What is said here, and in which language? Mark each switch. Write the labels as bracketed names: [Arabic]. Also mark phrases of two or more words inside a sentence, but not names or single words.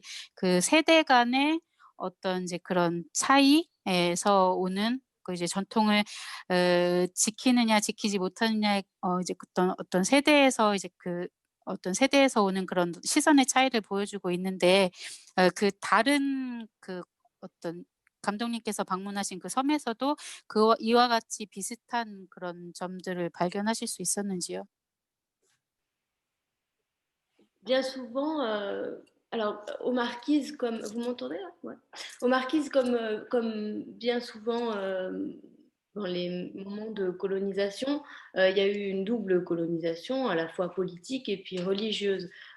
[Korean] 그 세대 간의 어떤 이제 그런 차이에서 오는 그 이제 전통을 지키느냐 지키지 못하느냐의 이제 어떤 세대에서 이제 그 어떤 세대에서 오는 그런 시선의 차이를 보여주고 있는데 그 다른 그 어떤 감독님께서 방문하신 그 섬에서도 이와 같이 비슷한 그런 점들을 발견하실 수 있었는지요? [French] Bien souvent, alors aux Marquises, comme vous m'entendez là? Ouais. Aux Marquises, comme bien souvent dans les moments de colonisation, il y a eu une double colonisation, à la fois politique et puis religieuse.